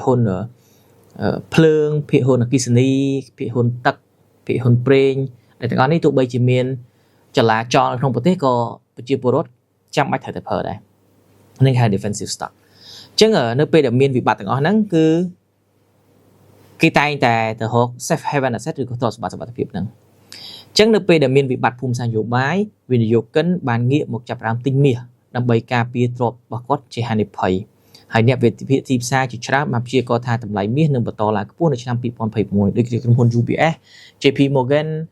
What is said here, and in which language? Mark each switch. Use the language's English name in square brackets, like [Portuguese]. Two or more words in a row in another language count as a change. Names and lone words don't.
[Khmer] ហ៊ុនភ្លើងភាគហ៊ុនអគ្គិសនីភាគហ៊ុនទឹកភាគហ៊ុនប្រេងដែលទាំងអស់នេះទោះបីជាមានចលាចលក្នុងប្រទេសក៏ប្រជាពលរដ្ឋ ចាំបាច់ត្រូវតែប្រើដែរនេះគេហៅ [English] defensive stock [Khmer] អញ្ចឹងនៅពេលដែលមានវិបត្តិទាំងអស់ហ្នឹងគឺគេតែងតែទៅរក [English] safe haven asset [Khmer] ឬក៏ទ្រព្យសម្បត្តិសុវត្ថិភាពហ្នឹងអញ្ចឹងនៅពេលដែលមានវិបត្តិភូមិសាស្ត្រនយោបាយវិនិយោគិនបានងាកមកចាប់ផ្ដើមទិញមាសដើម្បីការពារទ្រព្យរបស់គាត់ជាហានិភ័យហើយអ្នកវិភាគទីផ្សារជាច្រើនបានព្យាករណ៍ថាតម្លៃមាសនឹងបន្តឡើងខ្ពស់នៅឆ្នាំ2021ដូចជាក្រុមហ៊ុន UBS JP Morgan